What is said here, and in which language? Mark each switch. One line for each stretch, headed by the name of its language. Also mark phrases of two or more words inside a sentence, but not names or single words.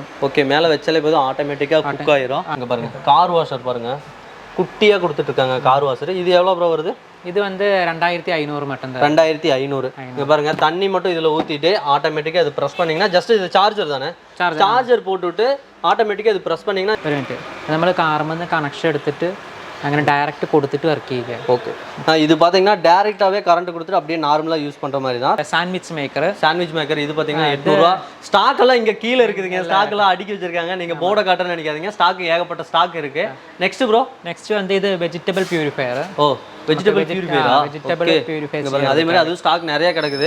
Tamil: ஓகே மேல வச்சாலே போதும், ஆட்டோமேட்டிக்கா குக் ஆயிரும். இங்க பாருங்க
English: car washer
Tamil: பாருங்க குட்டியா கொடுத்துட்டு இருக்காங்க.
English: car washer
Tamil: இது எவ்வளவு ப்ரோ வருது? இது வந்து 2500 மட்டும் தான். 2500. இங்க பாருங்க தண்ணி மட்டும் இதுல ஊத்திட்டு ஆட்டோமேட்டிக்கா அது பிரஸ் பண்ணீங்கன்னா ஜஸ்ட் இது சார்ஜர் தானே? சார்ஜர் போட்டுட்டு ஆட்டோமேட்டிக்கா அது பிரஸ் பண்ணீங்கன்னா
Malayalam: നമ്മൾ കാർമെന്ന് കണക്ഷൻ എടുത്തിട്ട് അങ്ങനെ ഡയറക്റ്റ് കൊടുത്തിട്ട് വർക്ക് ചെയ്യുക.
Tamil: ஓகே இது பாத்தீங்கன்னா டைரக்டாவே கரண்ட் கொடுத்துட்டு அப்படியே நார்மலா யூஸ் பண்ற மாதிரி தான்.
English: sandwich maker
Tamil: இது பாத்தீங்கன்னா 800 ரூபாய். ஸ்டாக் எல்லாம் இங்க கீழ இருக்குதுங்க. ஸ்டாக் எல்லாம் அடுக்கி வச்சிருக்காங்க. நீங்க போர்ட காட்டன்னு நினைக்காதீங்க. ஸ்டாக் ஏகப்பட்ட ஸ்டாக் இருக்கு.
English: next bro
Tamil: நெக்ஸ்ட் வந்து இது
English: vegetable purifier.
Tamil: ஓ
English: vegetable purifier.
Tamil: அதே மாதிரி அது ஸ்டாக் நிறைய கிடக்குது.